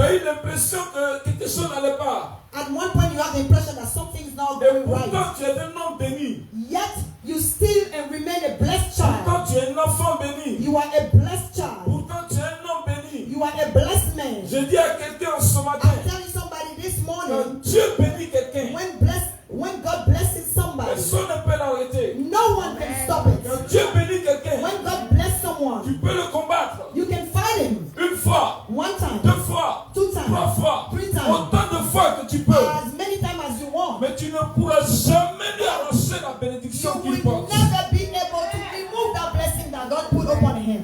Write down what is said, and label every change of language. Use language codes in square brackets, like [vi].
[fr] Tu as eu l'impression que quelque chose n'allait pas. [en] At one point, you have the impression that something's not [fr] Et [en] going [fr] pourtant, [en] right. [fr] tu es un homme béni. [en] Yet you still remain a blessed child. [fr] Pourtant, tu es un enfant béni. [en] You are a blessed child. [fr] Pourtant, tu es un homme béni. [en] You are a blessed man. [fr] Je dis à quelqu'un ce matin, [en] I'm telling somebody this [fr] quand [en] morning, [fr] Dieu bénit quelqu'un, [en] when God blesses somebody, [fr] personne ne peut l'arrêter. [en] no one can stop it. [fr] Quand Dieu bénit quelqu'un, [en] When God bless someone, [fr] tu peux le combattre. [en] you can fight him [fr] Une fois, [en] one time, [fr] 2 fois, [en] 2 times, [fr] 3 fois, [en] 3 times, [fr] autant de fois que tu peux. [en] as many times as you want. [fr] Mais tu ne pourras jamais lui arracher la [en] You [fr] bénédiction [en] will [fr] qu'il porte. [en] never be able to remove that blessing that God put upon him.